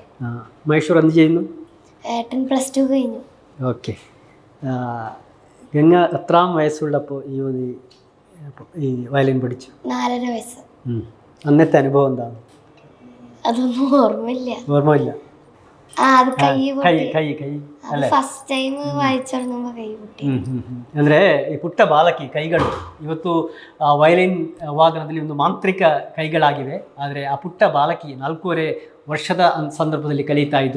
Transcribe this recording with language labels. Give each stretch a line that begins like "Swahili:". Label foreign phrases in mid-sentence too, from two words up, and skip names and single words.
Malayalam: മഹേശ്വർ എന്ത് ചെയ്യുന്നു? ഏട്ടൻ +2 കഴിഞ്ഞു. ഓക്കെ. ഗംഗ എത്രാം വയസ്സുള്ളപ്പോൾ ഈ വയലിൻ പഠിച്ചു? 4.5 വയസ്സ്. അന്നത്തെ അനുഭവം എന്താണ്? അതൊന്നും ഓർമ്മയില്ല. ഓർമ്മയില്ല. അത്
Kannada: ಕೈ ಅಲ್ಲೇ
English: first time
Kannada: ವಾಯಿಸಿರ್ನಮ್ಮ ಕೈ ಬಿಟ್ಟು. ಅಂದರೆ ಈ ಪುಟ್ಟ ಬಾಲಕಿ ಕೈಗಳು ಇವತ್ತು ವಯಲಿನ್ ವಾದನದಲ್ಲಿ ಒಂದು ಮಾಂತ್ರಿಕ ಕೈಗಳಾಗಿವೆ. ಆದರೆ ಆ ಪುಟ್ಟ ಬಾಲಕಿ 4.5 ವರ್ಷದ ಸಂದರ್ಭದಲ್ಲಿ ಕಲಿತಾ ಇದ್ರು.